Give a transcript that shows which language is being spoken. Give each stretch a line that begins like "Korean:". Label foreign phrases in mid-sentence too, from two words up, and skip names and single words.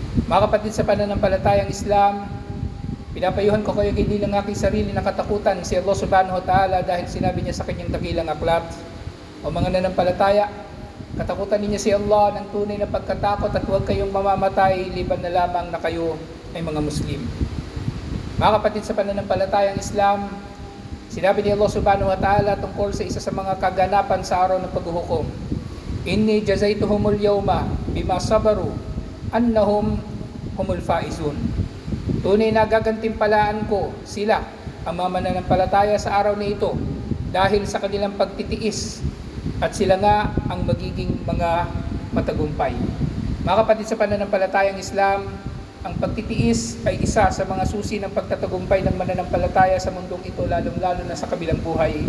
Filipino: Mga kapatid sa pananampalatayang Islam, pinapayuhan ko kayo hindi ng aking sarili na katakutan si Allah
Arabic: سبحانه وتعالى
Filipino: dahil sinabi niya sa kanyang dakilang aklat, o mga nanampalataya, katakutan ninyo si Allah ng tunay na pagkatakot at huwag kayong mamamatay liban na lamang na kayo ay mga Muslim. Mga kapatid sa pananampalatayang Islam, sinabi ni Allah
Arabic: سبحانه وتعالى
Filipino: tungkol sa isa sa mga kaganapan sa araw ng paghuhukom,
Arabic: إني جزيتهم اليوم بما صبروا أنهم هم الفائزون.
Filipino: Tunay na gagantimpalaan ko sila, ang mga mananampalataya sa araw na ito, dahil sa kanilang pagtitiis, at sila nga ang magiging mga matagumpay. Mga kapatid sa pananampalatayang Islam, ang pagtitiis ay isa sa mga susi ng pagtatagumpay ng mananampalataya sa mundong ito, lalong-lalo na sa kabilang buhay.